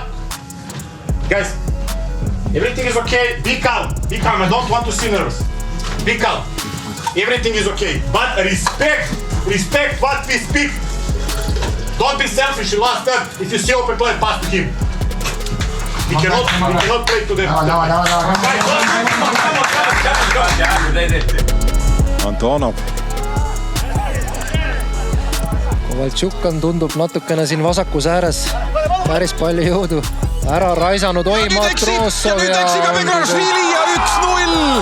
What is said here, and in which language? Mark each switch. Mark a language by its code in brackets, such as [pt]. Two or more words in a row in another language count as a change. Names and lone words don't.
[en] Guys, everything is okay. Be calm, I don't want to see nervous. Be calm. Everything is okay, but respect what we speak. Don't be selfish in last turn. If you see open play, pass to him. We cannot play to them. Antonov. [et] Kovaltšuk on tundub natukene siin vasakus ääres. Päris palju jõudu. Ära raisanud, oi Matroosov ja... Ja 1-0.